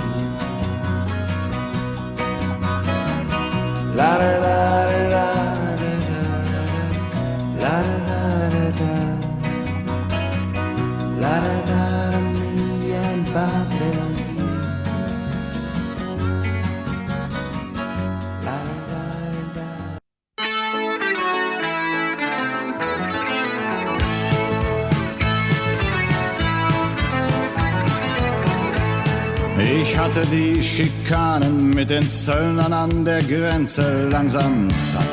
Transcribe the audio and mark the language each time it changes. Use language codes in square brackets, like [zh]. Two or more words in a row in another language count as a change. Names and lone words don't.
[en] La da da da da da. La da da da da. La da da da, me and Bobby McGee. La da da da. [de] Ich hatte die Schikanen mit den Zöllnern an der Grenze langsam satt.